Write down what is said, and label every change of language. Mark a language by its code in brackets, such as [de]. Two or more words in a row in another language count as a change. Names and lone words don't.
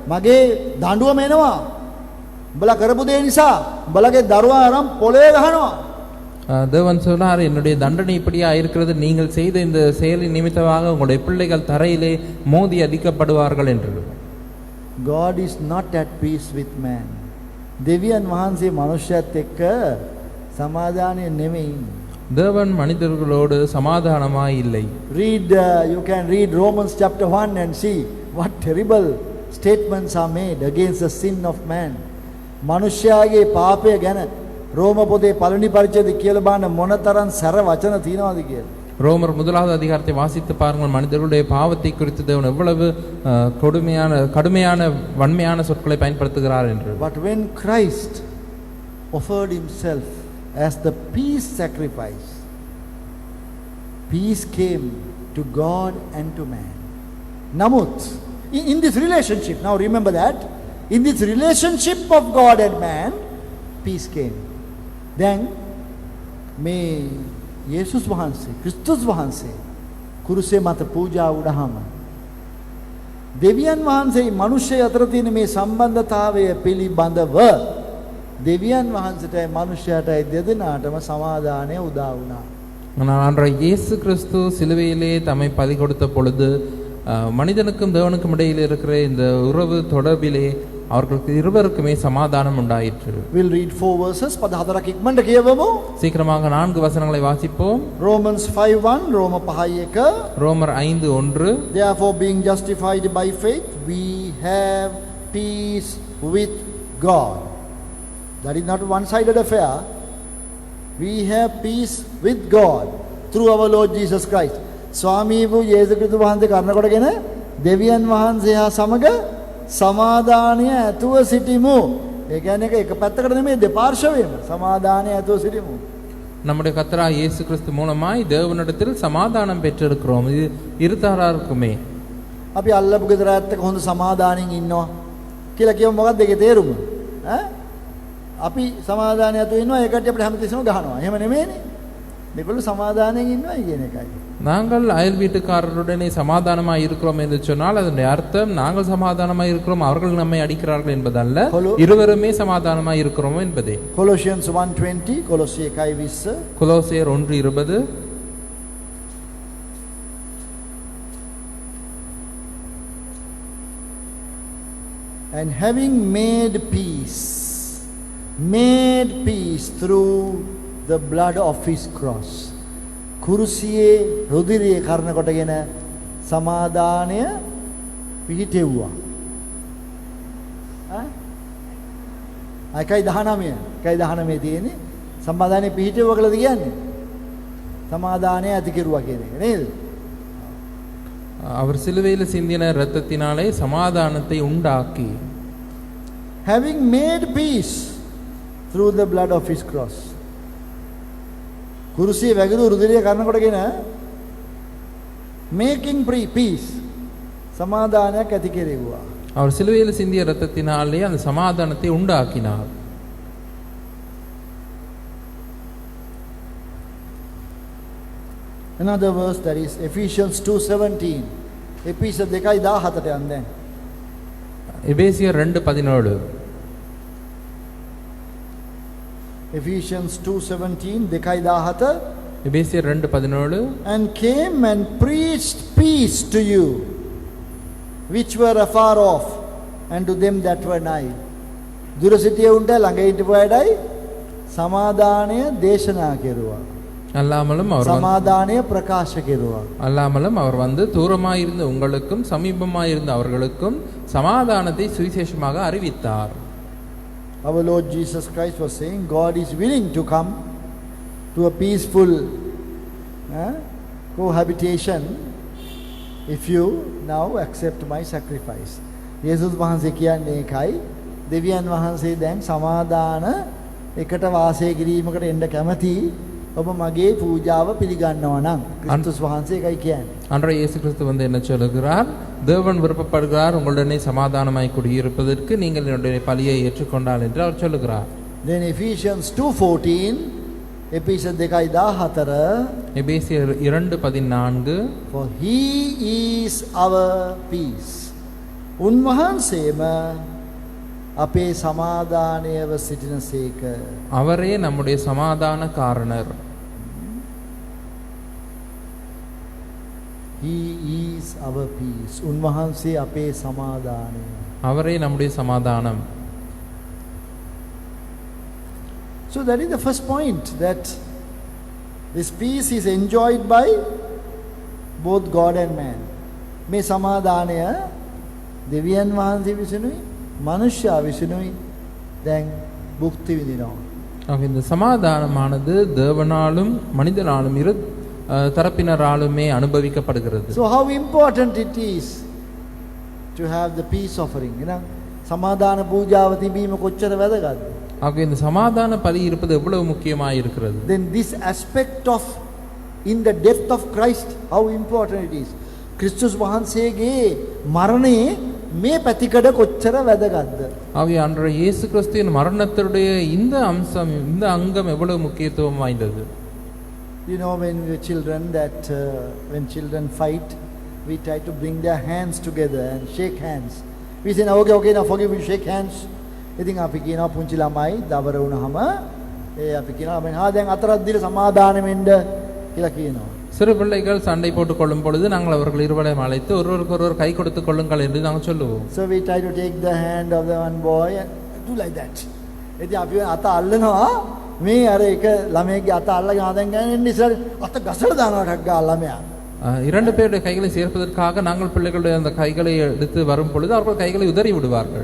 [si] මගේ දඬුවම එනවා. උඹලා කරපු දේ නිසා උඹලගේ දරුවා අරන් පොළේ ගහනවා. [ta] தேவன் சொன்னார், என்னுடைய தண்டனை இப்படியா இருக்கிறது, நீங்கள் செய்த இந்த செயலின் நிமித்தமாக உங்களுடைய பிள்ளைகள் தரையிலே மோதி அடிக்கப்படுவார்கள் என்று. [en] God is not at peace with man. [si] දෙවියන් වහන්සේ මනුෂ්‍යයත් එක්ක සමාදානය නෙමෙයි. [ta] தேவன் மனிதர்களோடு சமாதானமாய் இல்லை. [en] You can read Romans chapter 1 and see what terrible statements are made against the sin of man. [si] මනුෂ්‍යයාගේ පාපය ගැන රෝම පොතේ පළවෙනි පරිච්ඡේදය කියලා බලන්න මොනතරම් සැර වචන තියෙනවද කියලා. [ta] ரோமர் 1வது அதிகாரத்தை வாசித்து பாருங்கள். மனிதர்களுடைய பாவத்தை குறித்து தேவன் எவ்வளவு கடுமையான வன்மையான சொற்களை பயன்படுத்துகிறார் என்று. [en] But when Christ offered himself as the peace sacrifice, peace came to God and to man. Namuth, in this relationship, now remember that, in this relationship of God and man, peace came. Then may [si] යේසුස් වහන්සේ ක්‍රිස්තුස් වහන්සේ කුරුසේ මත පූජා වුණාම දෙවියන් වහන්සේ මිනිස්සු අතර තියෙන මේ සම්බන්ධතාවය පිළිබඳව දෙවියන් වහන්සේටයි මිනිසයාටයි දෙදෙනාටම සමාදානය උදා වුණා. [ta] ஆனால் அன்றைய இயேசு கிறிஸ்து சிலுவையிலே தம்மை பலி கொடுத்த பொழுது மனிதனுக்கும் தேவனுக்கும் இடையில் இருக்கிற இந்த உறவு தொடர்பிலே அவர்களுக்கு இருவருக்குமே சமாதானம் உண்டாயிற்று. [en] We'll read 4 verses. [si] 14ක් ඉක්මනට කියවමු. [ta] சீக்கிரமாக 4 வசனங்களை வாசிப்போம். [en] Romans 5:1, ரோம 5:1. [ta] ரோமர் 5:1. [en] Therefore being justified by faith we have peace with God. That is not a one-sided affair. We have peace with God through our Lord Jesus Christ. [si] ස්වාමී වූ යේසුස් ක්‍රිස්තුස් වහන්සේ කරන කොටගෙන දෙවියන් වහන්සේ හා සමග සමාදානය ඇතුව සිටිමු. ඒ කියන්නේ එක පැත්තකට නෙමෙයි දෙපාර්ශවයේම සමාදානය ඇතුව සිටිමු. நம்முடைய கர்த்தராகிய இயேசு கிறிஸ்து மூலமாய் தேவனிடத்தில் சமாதானம் பெற்றிருக்கிறோம். இது இருதாராருக்குமே. අපි අල්ලපු ගෙදර ඇත්තක හොඳ සමාදානෙන් ඉන්නවා කියලා කියමු. මොකක්ද ඒකේ තේරුම? අපි සමාදානය ඇතුව ඉන්නවා, ඒකට අපිට හැමතිස්සෙම ගහනවා. එහෙම නෙමෙයිනේ. මේගොල්ලෝ සමාදානයෙන් ඉන්නවා කියන එකයි. [ta] நாங்கள் அயல் வீட்டுக்காரருடனே சமாதானமாய் இருக்கிறோம் என்று சொன்னால் அதனுடைய அர்த்தம் நாங்கள் சமாதானமாய் இருக்கிறோம், அவர்கள் நம்மை அடிக்கிறார்கள் என்பதல்ல, இருவருமே சமாதானமாய் இருக்கிறோம் என்பதே. [en] Colossians 1:20, கொலோசிய 1:20. [ta] கொலோசியர் 1:20. [en] And having made peace through the blood of his cross. [si] කුරුසියේ රුධිරය කරන කොටගෙන සමාදානය පිහිටෙව්වා. එකයි 19 තියෙන්නේ සමාදානය පිහිටෙවුවා කියලාද කියන්නේ? සමාදානය ඇති කෙරුවා කියන එක නේද? [ta] அவர் சிலுவையில் சிந்தின இரத்தத்தினாலே சமாதானத்தை உண்டாக்கி. [en] Having made peace through the blood of his cross. [si] කුරුසියේ වැගිරු රුධිරය කරන කොටගෙන [en] making peace [si] සමාදානයක් ඇති කෙරෙව්වා. [ta] அவர் சிலுவையில் சிந்திய இரத்தத்தினாலே அந்த சமாதானத்தை உண்டாக்கினார். [en] Another verse, that is Ephesians 2:17. [si] එපිස 2:17ට යන්න. [ta] எபேசியர் 2:17. [en] Ephesians 2:17, 2:17. [ta] எபேசியர் 2:17. [en] And came and preached peace to you which were afar off and to them that were nigh. [si] දුර සිටිය උන්ට ළඟ හිටපු අයටයි සමාදානය දේශනා කෙරුවා. [ta] அல்லாமலும் அவர் [si] සමාදානය ප්‍රකාශ කෙරුවා. [ta] அல்லாமலும் அவர் வந்து தூரமாயிருந்த உங்களுக்கும் சமீபமாயிருந்த அவர்களுக்கும் சமாதானத்தை சுவிசேஷமாக அறிவித்தார். [en] Our Lord Jesus Christ was saying God is willing to come to a peaceful cohabitation if you now accept my sacrifice. [si] යේසුස් වහන්සේ කියන්නේ ඒකයි. දෙවියන් වහන්සේ දැන් සමාදාන එකට වාසය කිරීමකට එන්න කැමති. ඔබ මගේ පූජාව පිළිගන්නවා නම් ක්‍රිස්තුස් වහන්සේ ඒකයි කියන්නේ. [ta] அன்றைய இயேசு கிறிஸ்து வந்து என்ன சொல்லுகிறார்? தேவன் விருப்பப்படுகிறார் உங்களுடனே சமாதானமாய் குடியிருப்பதற்கு நீங்கள் என்னுடைய பலியை ஏற்றுக்கொண்டால் என்று அவர் சொல்லுகிறார். [en] Then Ephesians 2:14, [ta] எபேசியர் 2:14, எபேசியர் 2:14, [en] for he is our peace. [si] උන්වහන්සේම අපේ සමාදානයව සිටිනසේක. [ta] அவரே நம்முடைய சமாதான காரணர். [en] He is our peace. [si] උන්වහන්සේ අපේ සමාදානය. [ta] அவரே நம்முடைய சமாதானம். [en] So that is the first point, that this peace is enjoyed by both God and man. [si] මේ සමාදානය දෙවියන් වහන්සේ විසිනුයි මනුෂ්‍යයා විසිනුයි දැන් භුක්ති විඳිනවා. [ta] ஆக இந்த சமாதானமானது தேவனாலும் மனிதனாலும் இரு தரப்பினராலுமே அனுபவிக்கப்படுகிறது. [en] So how important it is to have the peace offering. [si] සමාදාන පූජාව තිබීම කොච්චර වැදගත්ද? [ta] ஆக இந்த சமாதான பலி இருப்பது எவ்வளவு முக்கியமாக இருக்கிறது. [en] Then this aspect of in the death of Christ, how important it is. [si] கிறிஸ்துஸ் වහන්සේගේ මරණේ මේ පැතිකඩ කොච්චර වැදගත්ද? [ta] ஆக அன்றைய இயேசு கிறிஸ்துவின் மரணத்துடைய இந்த அம்சம், இந்த அங்கம் எவ்வளவு முக்கியத்துவம் வாய்ந்தது. [en] You know, when we were children, that when children fight, we try to bring their hands together and shake hands. We say, okay, now forgive me, shake hands. [si] ඉතින් අපි කියනවා පුංචි ළමයි දවර වුණාම අපි කියනවා දැන් අතරක් දීලා සමාදාන වෙන්න කියලා කියනවා. [ta] சிறு பிள்ளைகள் சண்டை போட்டுக் கொள்ளும் பொழுது நாங்கள் அவர்கள் இருவரையும் அழைத்து ஒருவருக்கு ஒருவர் கை கொடுத்துக் கொள்ளுங்கள் என்று நாங்கள் சொல்லுவோம். [en] So we try to take the hand of the one boy and do like that. [si] ඉතින් අපි අත අල්ලනවා මේ අර එක ළමයාගේ අත අල්ලගෙන ආදෙන් ගන්න ඉස්සර අත ගසලා දානවා ටක් ගාලා ළමයා. [ta] இரண்டு பேருடைய கைகளை சேர்ப்பதற்காக நாங்கள் பிள்ளைகளுடைய அந்த கைகளை எடுத்து வரும் பொழுது அவர்கள் கைகளை உதறி விடுவார்கள்.